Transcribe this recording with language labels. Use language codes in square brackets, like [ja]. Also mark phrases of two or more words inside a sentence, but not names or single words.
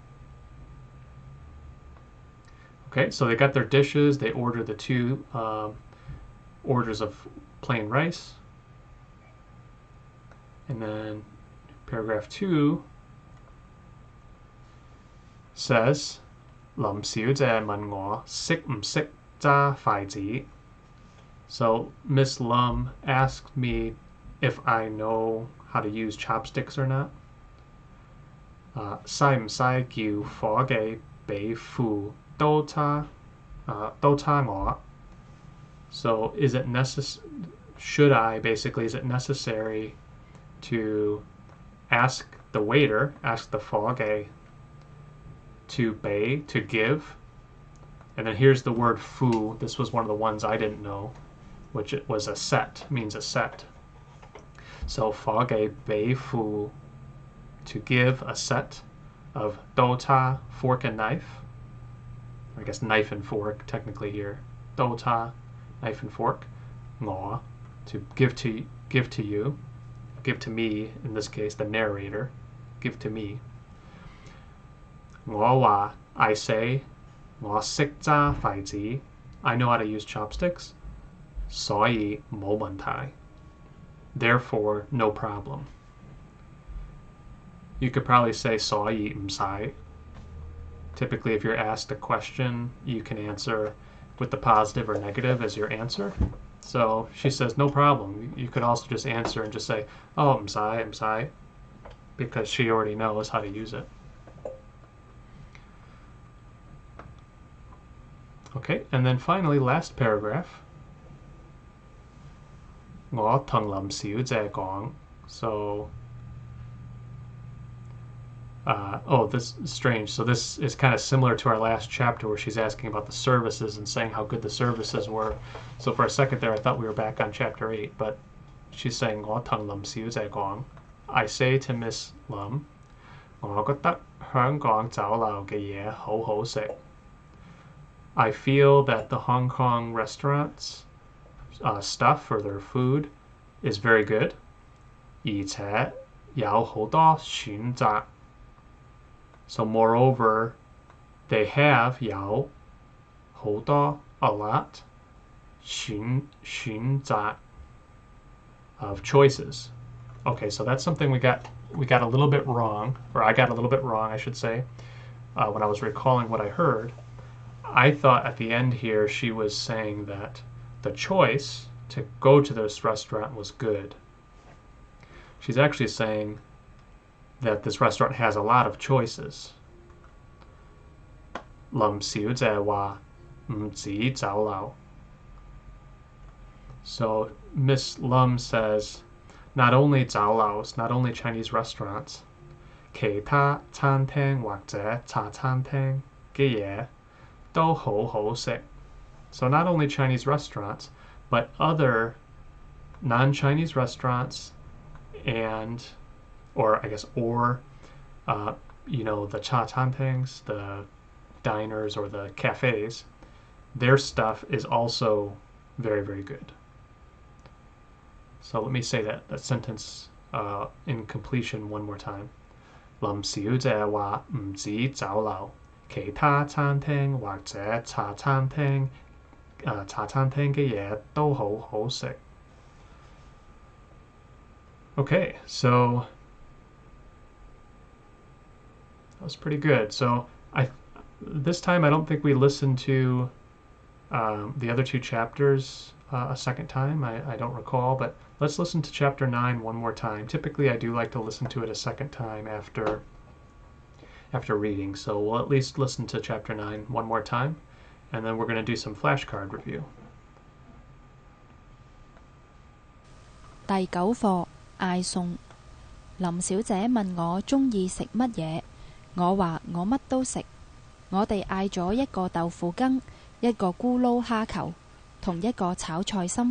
[en] Okay, so they got their dishes. They ordered the 2 orders of plain rice. And then paragraph 2 says, [yue] 林小姐問我識唔識揸筷子. [en] So Miss Lam asked me if I know how to use chopsticks or not. [yue] 使唔使叫伙計俾副刀叉我? [en] So is it necessary? Should I basically? Is it necessary to ask the waiter, ask the 伙計 to give? And then here's the word fu. This was one of the ones I didn't know, which it was a set, means a set. So [yue] 伙計俾 [en] fu, to give a set of 刀叉, fork and knife. I guess knife and fork technically here. [yue] 刀叉, [en] knife and fork. 我, to give to you, give to me, in this case the narrator, give to me. I say [yue] 我識揸筷子 [en] I know how to use chopsticks [yue] 所以冇問題 [en] therefore no problem. You could probably say [yue] 所以唔使 [en] Typically, if you're asked a question, you can answer with the positive or negative as your answer. So she says, no problem. You could also just answer and just say, oh, I'm sorry, because she already knows how to use it. Okay, and then finally, last paragraph. [yue] 我同林小姐講 [en] So, this is strange. So this is kind of similar to our last chapter where she's asking about the services and saying how good the services were. So for a second there, I thought we were back on chapter 8, but she's saying [yue] 我同林小姐講 [en] I say to Miss Lam [yue] 我覺得香港酒樓嘅嘢好好食 [en] I feel that the Hong Kong restaurants stuff or their food is very good [yue] 而且有好多選擇 [en] So moreover, they have [yue] 有好多 [en] a lot 選擇 of choices. Okay, so that's something we got a little bit wrong, or I got a little bit wrong, I should say, when I was recalling what I heard. I thought at the end here she was saying that the choice to go to this restaurant was good. She's actually saying that this restaurant has a lot of choices. [yue] 林小姐話唔止酒樓 [en] So Miss Lam says not only 酒 [yue] 樓, [en] not only Chinese restaurants, [yue] 其他餐廳或者茶餐廳嘅嘢都好好食 [en] So not only Chinese restaurants, but other non-Chinese restaurants and the cha tantangs, the diners or the cafes, their stuff is also very, very good. So let me say that sentence in completion one more time. [yue] 林小姐話唔止酒樓，其他餐廳或者茶餐廳嘅嘢都好好食。 [en] Okay, so that was pretty good. So this time I don't think we listened to the other two chapters a second time. I don't recall, but let's listen to chapter 9 one more time. Typically I do like to listen to it a second time after reading. So we'll at least listen to chapter 9 one more time, and then we're going to do some flashcard review. [yue] 第9課嗌餸林小姐問我鍾意食乜嘢，我話我乜都食。我哋嗌咗一個豆腐羹，一個咕嚕蝦球，同一個炒菜心。